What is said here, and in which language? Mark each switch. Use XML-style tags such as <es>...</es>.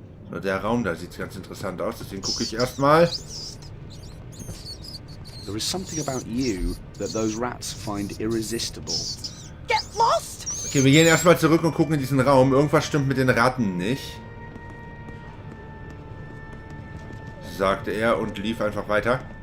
<de>So, der Raum da sieht ganz interessant aus, deswegen gucke ich erstmal.</de> <en>There is something about you that those rats find irresistible. Get lost!</en> <de>Okay, wir gehen erstmal zurück und gucken in diesen Raum. Irgendwas stimmt mit den Ratten nicht. Sagte er und lief einfach weiter.</de>